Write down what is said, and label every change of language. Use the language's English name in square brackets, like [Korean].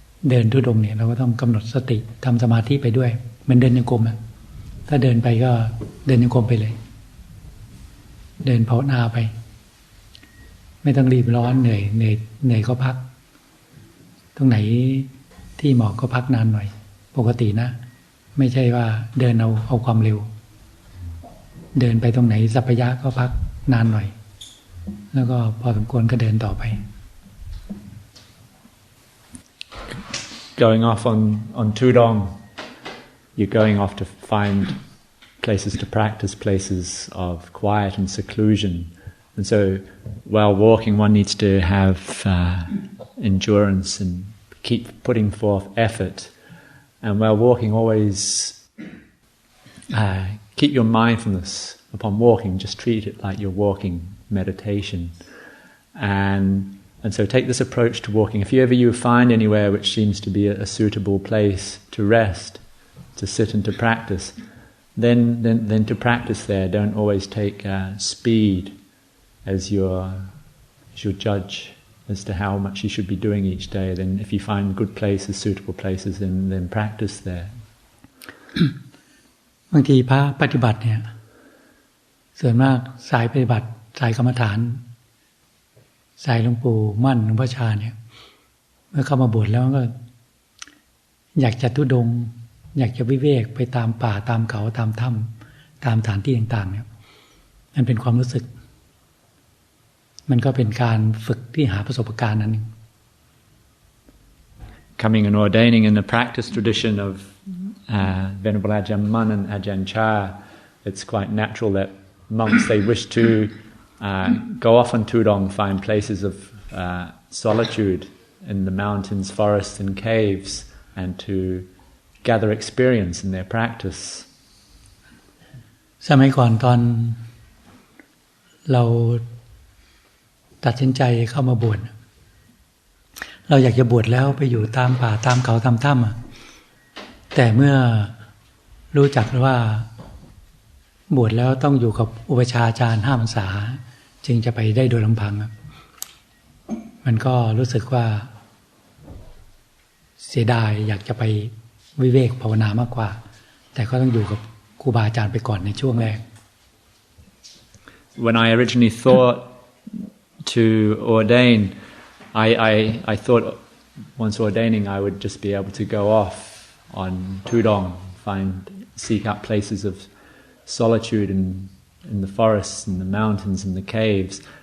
[Thai] เดินทุดงค์เนี่ยเราก็ต้องกำหนดสติทำสมาธิไปด้วยเหมือนเดินโยกมอะถ้าเดินไปก็เดินโยกมไปเลยเดินภาวนาไปไม่ต้องรีบร้อนเหนื่อยก็พักตรงไหนที่เหมาะก็พักนานหน่อยปกตินะไม่ใช่ว่าเดินเอาความเร็วเดินไปตรงไหนสัพพยะก็พักนานหน่อยแล้วก็พอสมควรก็เดินต่อไป [English] Going off on Tudong, you're going off to find places to practice, places of quiet and seclusion. And so while walking, one needs to have endurance and keep putting forth effort. And while walking, always keep your mindfulness upon walking. Just treat it like you're walking meditation. And so take this approach to walking. If you find anywhere which seems to be a suitable place to rest, to sit and to practice, then to practice there. Don't always take speed as your judge as to how much you should be doing each day. Then if you find good places, suitable places, then practice there. [Thai] บางทีพระปฏิบัติเนี่ยส่วนมากสายปฏิบัติสายกรรมฐานสายหลวงปู่มั่นหลวงพ่อชาเนี่ยเมื่อเข้ามาบวชแล้วก็อยากจะทุดงค์อยากจะวิเวกไปตามป่าตามเขาตามถ้ำตามสถานที่ต่างๆเนี่ยมันเป็นความรู้สึกมันก็เป็นการฝึกที่หาประสบการณ์นั้น [English] Coming and ordaining in the practice tradition of Venerable Ajahn Mun and Ajahn Chah, it's quite natural that monks, they wish to go off on Tudong, find places of solitude in the mountains, forests and caves, and to gather experience in their practice. [Thai] สมัยก่อนตอนเราตัดสินใจเข้ามาบวชเราอยากจะบวชแล้วไปอยู่ตามป่าตามเขาตามถ้ำแต่เมื่อรู้จักว่าบวชแล้วต้องอยู่กับอุปชฌาย์อาจารย์5 พรรษาจึงจะไปได้โดยลำพังมันก็รู้สึกว่า เสียดายอยากจะไปวิเวกภาวนามากกว่าแต่ก็ต้องอยู่กับครูบาอาจารย์ไปก่อนในช่วงแรก [English] When I originally thought to ordain, I thought once ordaining I would just be able to go off on Tudong, seek out places of solitude in the forests and the mountains and the caves.